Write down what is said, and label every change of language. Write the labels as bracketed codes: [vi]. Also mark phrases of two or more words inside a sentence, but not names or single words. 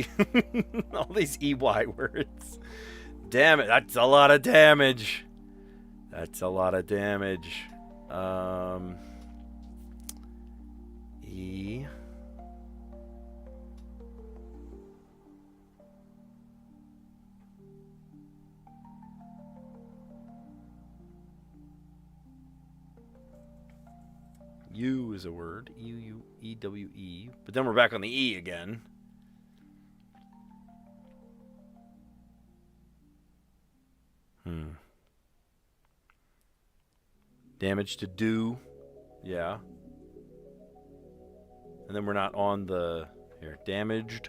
[en] All these EY words. Damn it, that's a lot of damage. That's a lot of damage. E. U is a word. E-U-E-W-E. But then we're back on the E again. Damage to do. Yeah. And then we're not on the... Here. Damaged.